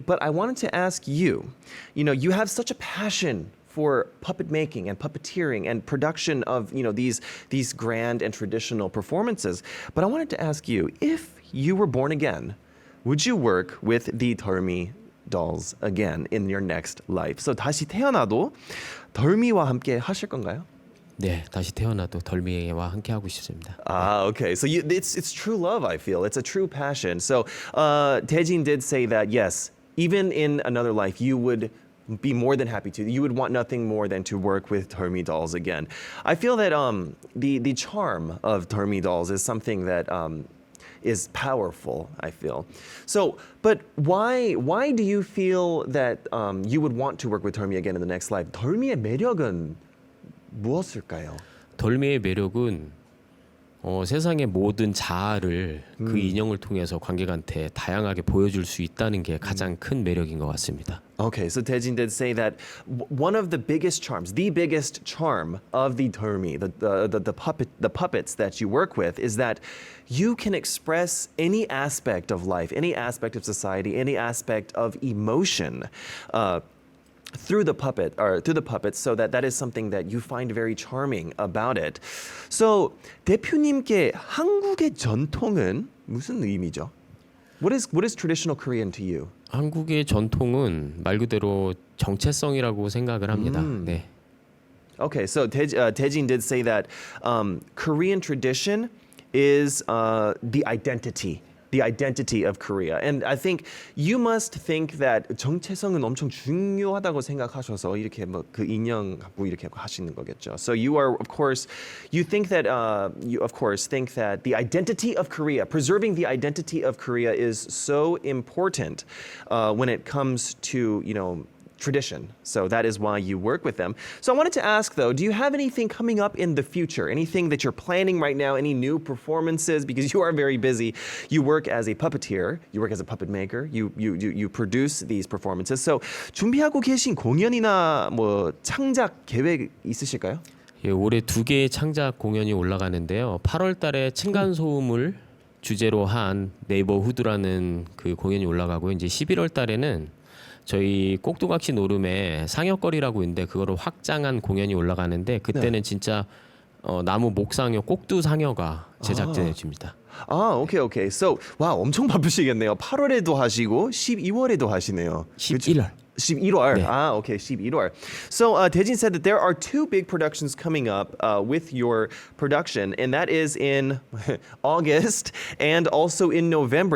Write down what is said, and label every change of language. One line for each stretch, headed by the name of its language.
English: But I wanted to ask you, you have such a passion for puppet making and puppeteering and production of these grand and traditional performances. But I wanted to ask you, if you were born again, would you work with the Dormi dolls again in your next life?
Korean: So 다시 태어나도 덜미와 함께 하실 건가요? 네, 다시 태어나도 덜미와 함께 하고 싶습니다.
English: Okay. So it's true love, I feel. It's a true passion. So Daejin did say that, yes, even in another life, you would be more than happy to. You would want nothing more than to work with Dormi dolls again. I feel that the charm of Dormi dolls is something that is powerful, I feel. So, but why do you feel that you would want to work with Dormi again in the next life?
Korean: Dormi의 매력은 무엇일까요? 덜미의 매력은 세상의 모든 자아를 그 인형을 통해서 관객한테 다양하게 보여줄 수 있다는 게 가장 큰 매력인 것 같습니다.
English: Okay, so Daejin did say that one of the biggest charms, the biggest charm of the Dormi, the puppets that you work with, is that you can express any aspect of life, any aspect of society, any aspect of emotion through the puppets, so that is something that you find very charming about it. So
Korean: 대표님께 한국의 전통은 무슨 의미죠?
English: What is traditional Korean to you?
Korean: 한국의 전통은 말 그대로 정체성이라고 생각을 합니다. 네.
English: Okay, so Taejin did say that Korean tradition is the identity of Korea. And I think you must think that
Korean: 정체성은 엄청 중요하다고 생각하셔서 이렇게 뭐 그 인형 갖고 이렇게 하시는 거겠죠.
English: So you are, of course, you think that you of course think that the identity of Korea, preserving the identity of Korea, is so important when it comes to tradition. So that is why you work with them. So I wanted to ask though, do you have anything coming up in the future? Anything that you're planning right now? Any new performances? Because you are very busy. You work as a puppeteer. You work as a puppet maker. You produce these performances.
Korean: So 준비하고 계신 공연이나 뭐 창작 계획 있으실까요? 예, 올해 2개의 창작 공연이 올라가는데요. 8월 달에 층간 소음을 주제로 한 네이버후드라는 그 공연이 올라가고 이제 11월 달에는 저희 꼭두각시 노름에 상여거리라고 있는데 그거를 확장한 공연이 올라가는데 그때는 진짜 나무 목상여 꼭두 상여가 제작되어집니다.
English: Okay.
Korean: So, wow, 엄청 바쁘시겠네요. 8월에도 하시고 12월에도 하시네요. 11월. 11월. 네.
English: Okay, 11월. So, Taejin said that there are 2 big productions coming up with your production, and that is in August and also in November.